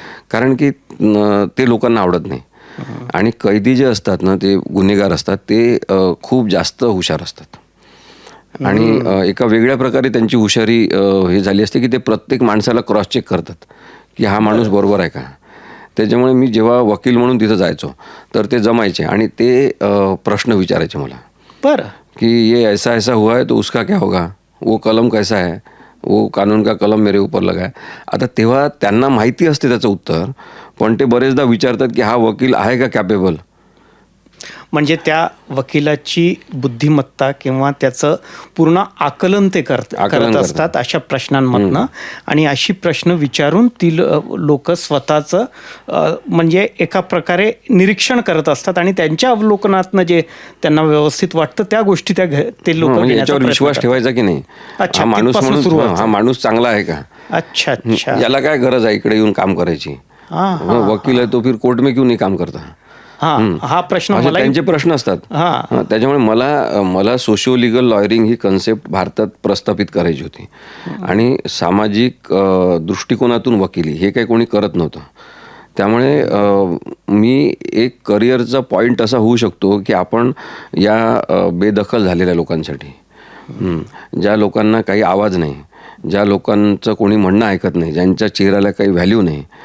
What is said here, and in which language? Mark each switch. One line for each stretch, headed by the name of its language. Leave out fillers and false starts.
Marathi: कारण की ते लोकांना आवडत नाही. आणि कैदी जे असतात ना, ते गुन्हेगार असतात, ते खूप जास्त हुशार असतात. आणि एका वेगळ्या प्रकारे त्यांची हुशारी हे झाली असते की ते प्रत्येक माणसाला क्रॉस चेक करतात की हा माणूस बरोबर आहे का. त्याच्यामुळे मी जेव्हा वकील म्हणून तिथं जायचो तर ते जमायचे आणि ते प्रश्न विचारायचे मला. बरं.
Hindi: कि ये ऐसा ऐसा हुआ है तो उसका क्या होगा, वो कलम कैसा है, वो कानून का कलम मेरे ऊपर लगा है.
Marathi: आता तेव्हा त्यांना माहिती असते त्याचं उत्तर, पण ते बरेचदा विचारतात की हा वकील आहे का कॅपेबल. म्हणजे त्या वकिलाची बुद्धिमत्ता किंवा त्याचं पूर्ण आकलन ते करत असतात अशा प्रश्नांमधनं. आणि अशी प्रश्न विचारून ती लोक स्वतःचं म्हणजे एका प्रकारे निरीक्षण करत असतात आणि त्यांच्या अवलोकनातनं जे त्यांना व्यवस्थित वाटतं त्या गोष्टी ते लोक याच्यावर विश्वास ठेवायचा की नाही. हा माणूस म्हणून हा माणूस चांगला आहे का.
Hindi: अच्छा अच्छा.
Marathi: याला काय गरज आहे इकडे येऊन काम करायची.
Hindi: वकील आहे तो फिर कोर्ट में क्यों नहीं काम करता.
Marathi: हा प्रश्न त्यांचे प्रश्न असतात. त्याच्यामुळे मला सोशिओ लिगल लॉयरिंग ही कन्सेप्ट भारतात प्रस्थापित करायची होती. आणि सामाजिक दृष्टिकोनातून वकिली हे काही कोणी करत नव्हतं. त्यामुळे मी एक करिअरचा पॉईंट असा होऊ शकतो की आपण या बेदखल झालेल्या लोकांसाठी, ज्या लोकांना काही आवाज नाही, ज्या लोकांचं कोणी म्हणणं ऐकत नाही, ज्यांच्या चेहऱ्याला काही व्हॅल्यू नाही,